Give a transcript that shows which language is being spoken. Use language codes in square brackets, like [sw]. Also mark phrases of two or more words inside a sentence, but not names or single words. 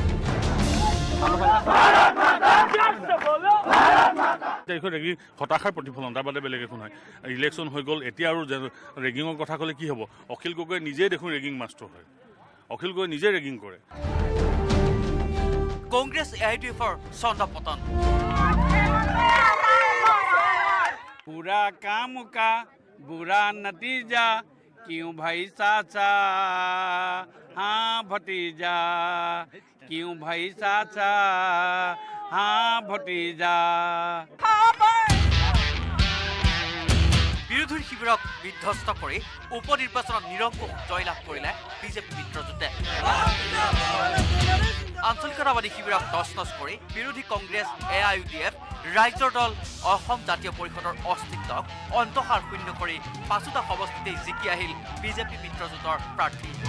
[as] হতাশাৰ প্ৰতিফলন তাৰ বাদে বেলেগ একো নহয় ইলেকশ্যন হৈ গ'ল এতিয়া আৰু ৰেগিঙৰ কথা ক'লে কি হ'ব অখিল গগৈ নিজেই দেখোন ৰেগিং মাষ্টৰ হয় অখিল গগৈ নিজে ৰেগিং কৰে কংগ্ৰেছ AIDFৰ চন্দ্ৰপতন [hi] पूरा काम का बुरा नतीजा क्यों भाई चाचा हाँ भतीजा क्यों भाई चाचा हाँ भतीजा [as] বিৰোধীৰ শিবিৰক বিধ্বস্ত কৰি উপনিৰ্বাচনত নিৰংকুশ জয়লাভ কৰিলে বিজেপি মিত্ৰজোঁটে আঞ্চলিকতাবাদী শিবিৰক তছ নছ কৰি বিৰোধী কংগ্ৰেছ AIUDF ৰাইজৰ দল অসম জাতীয় পৰিষদৰ অস্তিত্বক অন্তসাৰ শূন্য কৰি ৫টা সমষ্টিতেই জিকি আহিল বিজেপি মিত্ৰজোঁটৰ প্ৰাৰ্থী।